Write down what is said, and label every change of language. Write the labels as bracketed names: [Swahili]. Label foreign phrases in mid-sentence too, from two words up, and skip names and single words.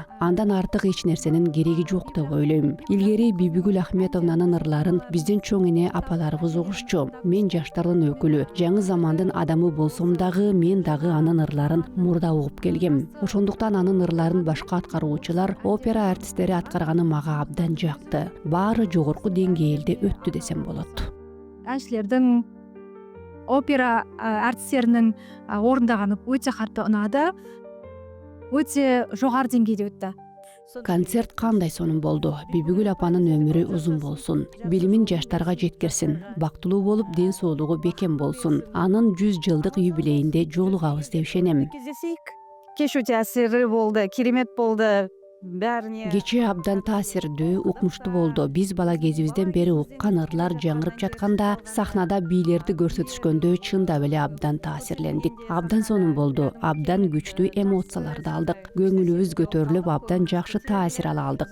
[Kyrgyz] Андан артык эч нерсенин кереги жок деп ойлойм. Илгери Бибигүл Ахметовнанын ырларын биздин чоң эне апаларыбыз угушчу. Мен жаштардын өкүлү, жаңы замандын адамы болсом дагы, мен дагы анын ырларын мурда угуп келгем. Ошондуктан анын ырларын башка аткаруучулар, опера артисттери аткарганы мага абдан жакты. Баары жогорку деңгээлде өттү десем болот. [Kazakh] Әншілердің, опера артистерінің орындағаны өте қатты ұнады. Өте жоғары деңгейде өтті. [Kyrgyz] Концерт кандай сонун болду. Бибигүл апанын өмүрү узун болсун. Билимин жаштарга жеткирсин. Бактылуу болуп, ден соолугу бекем болсун. Анын 100 жылдык юбилейинде жолугабыз деп ишенем. Кездесейик. Кеш өте асирлүү болду, керемет болду. [Kazakh] Бәріне [Kyrgyz] Кече абдан таасирдүү, укмуштуу болду. Биз бала кезибизден бери уккан ырлар жаңырып жатканда, сахнада бийлерди көрсөтүшкөндө чындап эле абдан таасирлендик. Абдан сонун болду. Абдан күчтүү эмоцияларды алдык. Көңүлүбүз көтөрүлүп, абдан жакшы таасир ала алдык.